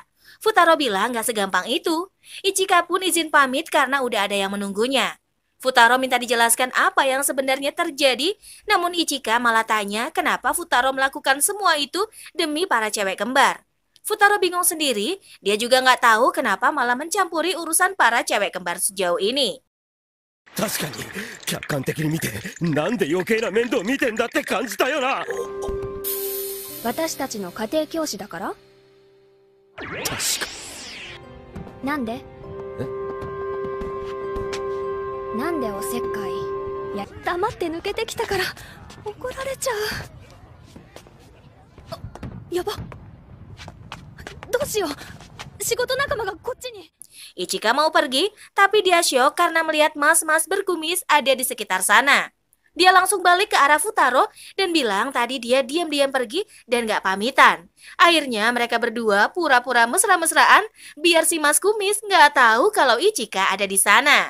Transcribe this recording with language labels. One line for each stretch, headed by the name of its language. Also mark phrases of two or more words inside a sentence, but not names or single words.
Indonesian: Futaro bilang nggak segampang itu. Ichika pun izin pamit karena udah ada yang menunggunya. Futaro minta dijelaskan apa yang sebenarnya terjadi, namun Ichika malah tanya kenapa Futaro melakukan semua itu demi para cewek kembar. Futaro bingung sendiri, dia juga nggak tahu kenapa malah mencampuri urusan para cewek kembar sejauh ini.
Japanese: 確かに客観的に見てなんで余計な面倒見てんだって感じたよな。私たちの家庭教師だから。確かなんでなんでおせっかい。いや、黙って抜けてきたから怒られちゃう。あ、やば。どうしよう。仕事仲間がこっちに。
Indonesian: Ichika mau pergi, tapi dia syok karena melihat mas-mas berkumis ada di sekitar sana. Dia langsung balik ke arah Futaro dan bilang tadi dia diam-diam pergi dan gak pamitan. Akhirnya mereka berdua pura-pura mesra-mesraan biar si mas kumis gak tahu kalau Ichika ada di sana.